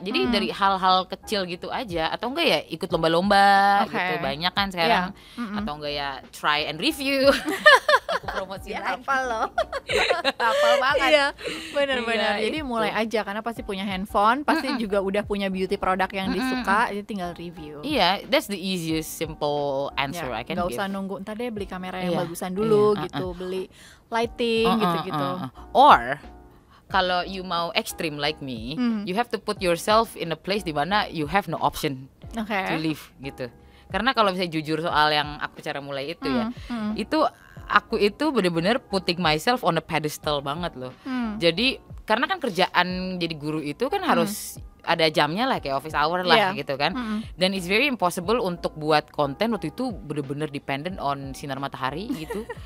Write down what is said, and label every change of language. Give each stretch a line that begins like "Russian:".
Indonesian: Jadi dari hal-hal kecil gitu aja, atau enggak ya ikut lomba-lomba gitu, banyak kan sekarang. Atau enggak ya
English: try and review.
Indonesian: Aku promosiin apa loh. Hafal banget. Iya, benar-benar. Jadi mulai aja, karena pasti punya handphone, pasti juga udah punya beauty product yang disuka, jadi tinggal review.
English: Iya, that's the easiest simple answer I can give.
Indonesian: Gak usah nunggu ntar deh beli kamera yang bagusan dulu gitu, beli lighting gitu-gitu.
English: Or kalau you mau extreme like me, you have to put yourself in a place
Indonesian: di mana
English: you have no option to live gitu.
Indonesian: Karena kalau misalnya jujur soal yang aku cara mulai itu itu aku itu bener-bener
English: putting myself on a pedestal
Indonesian: banget loh. Jadi karena kan kerjaan jadi guru itu kan harus ada jamnya lah kayak office hour lah gitu kan. Dan
English: it's very impossible
Indonesian: untuk buat konten waktu itu bener-bener dependent on sinar matahari gitu.